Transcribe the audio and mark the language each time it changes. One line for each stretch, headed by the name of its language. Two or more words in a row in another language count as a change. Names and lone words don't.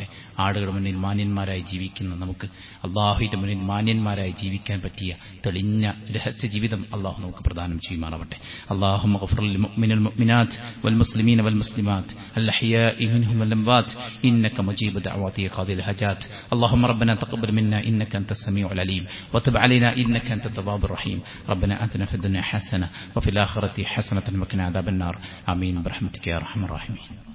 Malayalam: ആളുകളുടെ മുന്നിൽ മാന്യന്മാരായി ജീവിക്കുന്ന നമുക്ക് അല്ലാഹുവിന്റെ മുന്നിൽ മാന്യന്മാരായി ജീവിക്കാൻ പറ്റിയ തെളിഞ്ഞ രഹസ്യ ജീവിതം അല്ലാഹു നമുക്ക് പ്രദാനം ചെയ്യുമാറാവട്ടെ.
Arabic: اللهم اغفر للمؤمنين والمؤمنات والمسلمين والمسلمات الأحياء منهم والأموات إنك مجيب الدعوات قاضي الحاجات. اللهم ربنا تقبل منا إنك أنت السميع العليم وتب علينا إنك أنت التواب الرحيم. ربنا آتنا في الدنيا حسنة وفي الآخرة حسنة وقنا عذاب النار. آمين برحمتك يا أرحم الراحمين.